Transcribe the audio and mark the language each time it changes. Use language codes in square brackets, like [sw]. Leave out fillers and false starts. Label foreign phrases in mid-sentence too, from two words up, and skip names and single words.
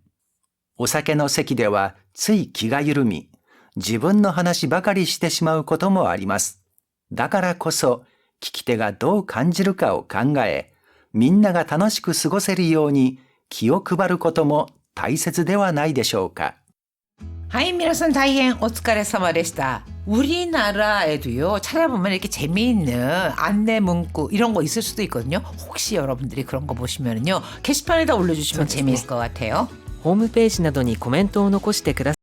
[ja] お酒の席ではつい気が緩み、自分の話ばかりしてしまうこともあります。だからこそ、聞き手がどう感じるかを考え、みんなが楽しく過ごせるように気を配ることも大切ではないでしょうか。はい みなさん たいへん お疲れ様でした. [ko] 우리나라에도요 찾아보면 이렇게 재미있는 안내 문구 이런 거 있을 수도 있거든요. 혹시 여러분들이 그런 거 보시면요 게시판에다 올려주시면 재미있을 것 같아요. [ja] ホームページなどにコメントを残してください。